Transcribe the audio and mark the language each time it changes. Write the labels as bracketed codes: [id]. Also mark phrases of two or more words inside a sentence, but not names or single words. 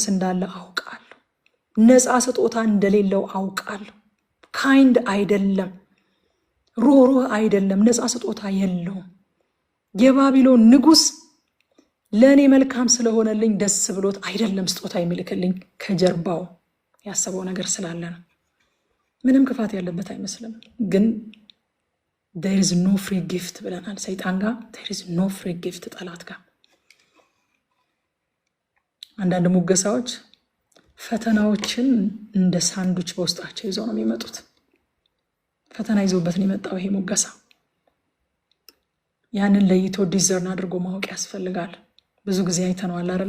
[am] እንዳለ አውቃለሁ፣ ነፃ ስጦታ እንደሌለው አውቃለሁ። ካይንድ አይደለም፣ ሩህሩህ አይደለም፣ ነፃ ስጦታ የለውም። የባቢሎን ንጉሥ ለእኔ መልካም ስለሆነልኝ ደስ ብሎት አይደለም ስጦታ የሚልክልኝ፣ ከጀርባው ያሰበው ነገር ስላለ ነው። ምንም ክፋት ያለበት አይመስልም። ግን [en] there is no free gift [am] ብለናል። ሰይጣን ጋር [en] there is no free gift፣ [am] ጠላት ጋር አንዳንድ ሙገሳዎች ፈተናዎችን እንደ ሳንዱች በውስጣቸው ይዘው ነው የሚመጡት። ፈተና ይዞበት ነው የመጣው ይሄ ሙገሳ። ያንን ለይቶ ዲዘርን አድርጎ ማወቅ ያስፈልጋል። ብዙ ጊዜ አይተነዋል አይደለ?